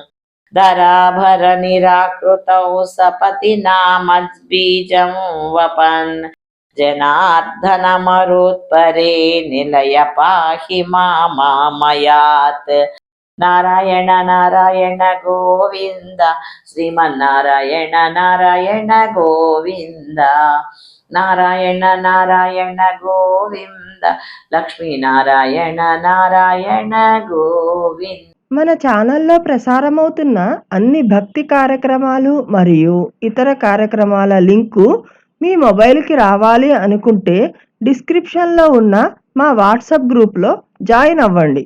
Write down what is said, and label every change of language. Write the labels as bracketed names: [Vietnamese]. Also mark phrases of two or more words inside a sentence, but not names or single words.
[Sanskrit] धराभरनिराकृतौ सपतिनामद्बीजं वपन् जनार्दनमरुत्परे निलय पाहि मामयात् नारायण नारायण गोविन्द श्रीमन्नारायण नारायण गोविन्द नारायण नारायण गोविन्द లక్ష్మీనారాయణ నారాయణ గోవింద. [Telugu] మన ఛానల్లో ప్రసారమవుతున్న అన్ని భక్తి కార్యక్రమాలు మరియు ఇతర కార్యక్రమాల లింకు మీ మొబైల్కి రావాలి అనుకుంటే డిస్క్రిప్షన్లో ఉన్న మా వాట్సాప్ గ్రూప్లో జాయిన్ అవ్వండి.